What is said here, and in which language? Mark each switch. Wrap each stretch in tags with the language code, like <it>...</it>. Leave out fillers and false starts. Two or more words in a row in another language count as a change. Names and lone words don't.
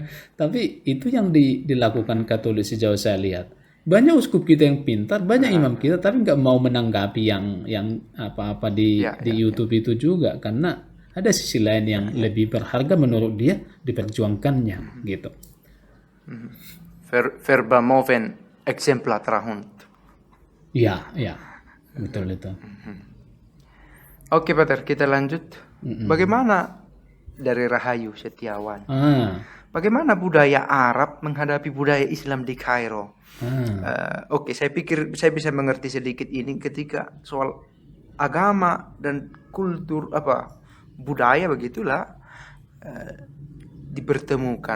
<id>Tapi itu yang dilakukan Katolik sejauh saya lihat. Banyak uskup kita yang pintar, banyak imam kita, tapi nggak mau menanggapi yang apa-apa di YouTube itu juga, karena ada sisi lain yang lebih berharga menurut dia diperjuangkannya gitu.</id> <la>Verba moven exempla trahunt.</la> <id>Ya, betul itu. Oke, Pater, kita lanjut. Bagaimana dari Rahayu Setiawan? Bagaimana budaya Arab menghadapi budaya Islam di Kairo? Oke, saya pikir saya bisa mengerti sedikit ini ketika soal agama dan kultur budaya begitulah dipertemukan.</id>